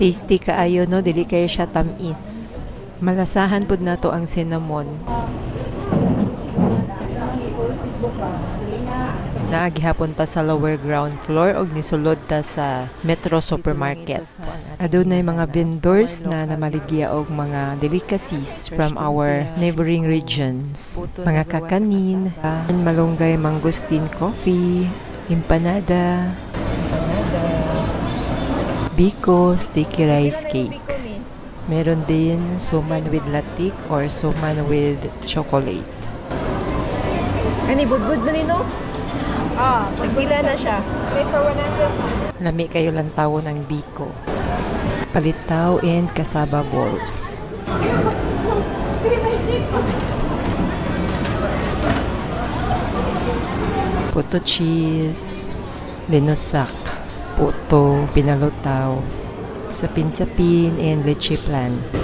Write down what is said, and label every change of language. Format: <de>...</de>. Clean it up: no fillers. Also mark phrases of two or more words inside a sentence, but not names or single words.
<ceb>Tasty kaayo no, dili kayo siya tamis. Malasahan pud nato ang cinnamon. Naagihapon ta sa</ceb> <en>lower ground floor</en> <ceb>og nisulod ta sa Metro Supermarket. Adunay mga vendors na namaligya og mga delicacies</ceb> <en>from our neighboring regions.</en> <ceb>Mga kakanin, malunggay mangosteen coffee, empanada, biko</ceb> <en>sticky rice cake.</en> <tl>Meron din suman with latik or suman</tl> <en>with chocolate.</en> <ceb>Ani budbud man no? Nagpila na siya.</ceb> <en>Okay, for 100.</en> <ceb>Lami kayo lang tawo ng biko. Palitaw and cassava balls. Puto cheese, linosak, puto, pinalutaw, sapin-sapin, and leche plan.</ceb>